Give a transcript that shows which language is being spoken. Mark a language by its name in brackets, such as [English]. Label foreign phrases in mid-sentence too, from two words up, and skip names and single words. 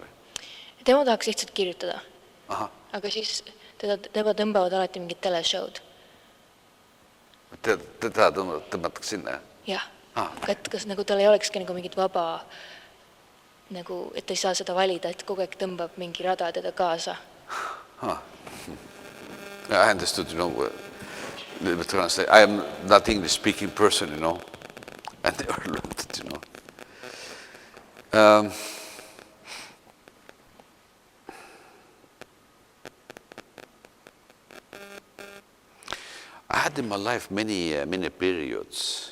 [Estonian] Tema tahaks lihtsalt kirjutada, aga siis tema tõmbavad alati mingid teleshow'd. Teda tõmmatakse sinna, jah? Jah, et kas nagu tal ei olekski nagu mingit vaba, nagu, et ei saa seda valida, et kogu aeg tõmbab mingi rada teda kaasa. [English] I understood, you know, I am not English speaking person, you know. I never learned it, you know. I had in my life many periods.